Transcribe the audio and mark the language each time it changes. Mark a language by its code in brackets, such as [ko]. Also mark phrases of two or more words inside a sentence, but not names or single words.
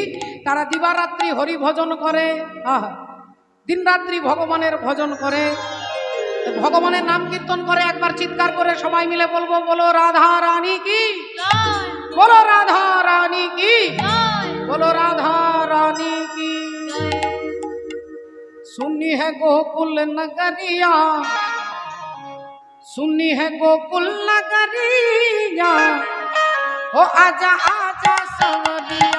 [bn] তারা দিবারাত্রি হরি ভজন করে, দিন রাত্রি ভগবানের ভজন করে, ভগবানের নাম কীর্তন করে। একবার চিৎকার করে সবাই মিলে বলবো, বলো রাধা রানী কি, বলো রাধা রানী কি, বলো রাধা রানী की। [hi] सुनी है गोकुल नगरिया, सुनी है गोकुल नगरिया, ओ आजा आजा सवरिया।